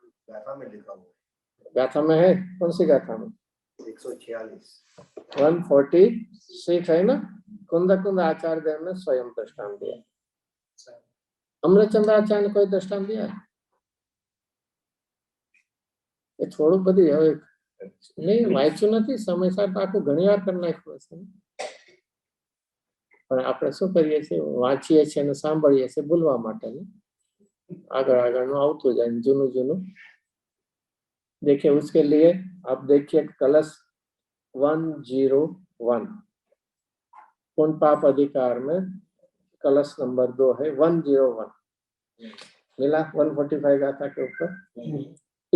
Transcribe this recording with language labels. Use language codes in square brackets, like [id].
[hi] गाथा में लिखा हुआ गाथा में है? कौन सी गाथा में? 146 है ना। कुंद आचार्य देव ने स्वयं दृष्टांत दिया। अमृतचंद्राचार्य ने कोई दृष्टांत दिया है? [gu] એ થોડું બધી હવે નહીં વાંચ્યું નથી, સમય સાથે આખું ઘણી વાર કરી નાખ્યું હશે, પણ આપણે શું કરીએ છીએ, વાંચીએ છીએ અને સાંભળીએ છીએ ભૂલવા માટે। આગળ આગળનું આવતું જાય, જૂનું જૂનું। [hi] देखिए उसके लिए आप देखिए कलश 101 पुण्य पाप अधिकार में कलश नंबर 2 है 101, मिला 145 गाथा के ऊपर।